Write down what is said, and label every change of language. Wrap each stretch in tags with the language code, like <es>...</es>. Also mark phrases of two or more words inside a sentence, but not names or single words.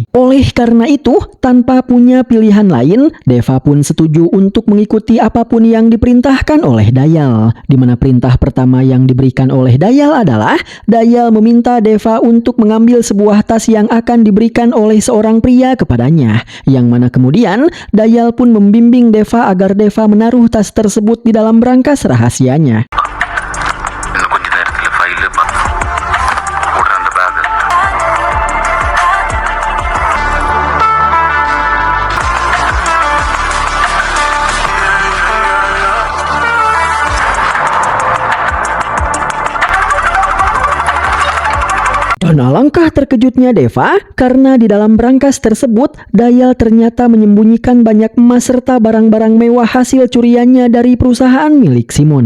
<id>Oleh karena itu, tanpa punya pilihan lain, Deva pun setuju untuk mengikuti apapun yang diperintahkan oleh Dayal, di mana perintah pertama yang diberikan oleh Dayal adalah Dayal meminta Deva untuk mengambil sebuah tas yang akan diberikan oleh seorang pria kepadanya, yang mana kemudian Dayal pun membimbing Deva agar Deva menaruh tas tersebut di dalam brankas rahasianya.</id> <ta>இன்னும் கொஞ்ச நேரத்தில் ஃபைலு உடனே அந்த பேக்</ta> <id>Dan alangkah terkejutnya Deva, karena di dalam brankas tersebut Dayal ternyata menyembunyikan banyak emas serta barang-barang mewah hasil curiannya dari perusahaan milik Simon.</id>